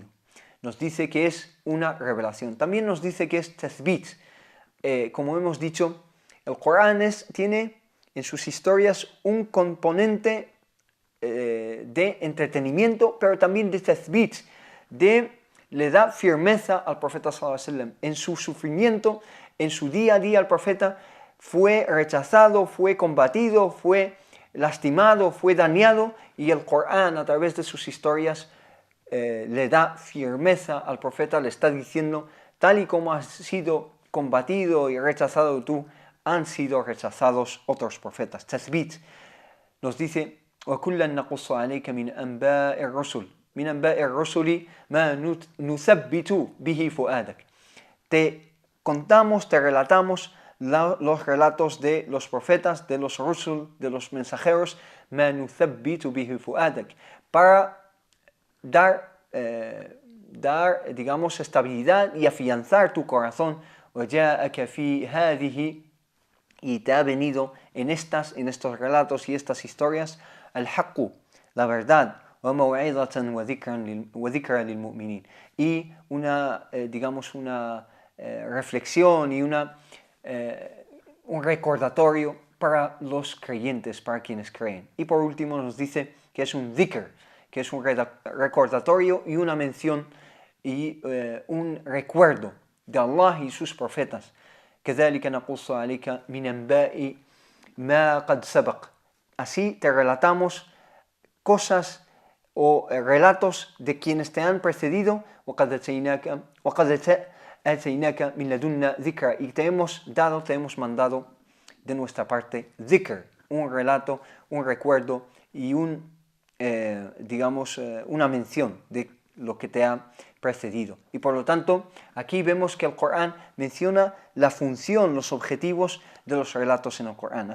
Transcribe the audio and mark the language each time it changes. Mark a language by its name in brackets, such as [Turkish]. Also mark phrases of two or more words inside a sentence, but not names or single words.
[Spanish] Nos dice que es una revelación. También nos dice que es tathbit. Como hemos dicho, el Corán tiene en sus historias un componente de entretenimiento, pero también de tathbit, le da firmeza al profeta [Arabic] صلى الله عليه وسلم. [Spanish] En su sufrimiento, en su día a día, el profeta fue rechazado, fue combatido, fue lastimado, fue dañado, y el Corán, a través de sus historias, le da firmeza al profeta, le está diciendo, tal y como has sido combatido y rechazado tú, han sido rechazados otros profetas. Tathbit nos dice, [Arabic] وَكُلًّا نَقُصُّ عَلَيْكَ مِنْ أَنْبَاءِ الرُّسُلِ مِنْ أَنْبَاءِ الرُّسُلِ مَا نُثَبِّتُ بِهِ فُؤَادَكَ. [Spanish] Te contamos, te relatamos los relatos de los profetas, de los rusul, de los mensajeros, [Arabic] مَا نُثَبِّتُ بِهِ فُؤَادَكَ, [Spanish] para dar, digamos, estabilidad y afianzar tu corazón. [Arabic] وَجَاءَكَ فِي هَذِهِ, [Spanish] y te ha venido en estos relatos y estas historias, al-haqqu, la verdad, [Arabic] وَمَوْعِظَةً وَذِكْرًا لِلْمُؤْمِنِينَ, [Spanish] y una reflexión y un recordatorio para los creyentes, para quienes creen. Y por último nos dice que es un dhikr, que es un recordatorio y una mención y un recuerdo de Allah y sus profetas. [Arabic] كذلك نقص عليك من أنباء ما قد سبق. [Spanish] Así te relatamos cosas o relatos de quienes te han precedido. [Arabic] وقد أتيناك من لدنا ذكرا, [Spanish] y te hemos mandado de nuestra parte dhikr, un relato, un recuerdo y una mención de lo que te ha precedido. Y por lo tanto, aquí vemos que el Corán menciona la función, los objetivos de los relatos en el Corán.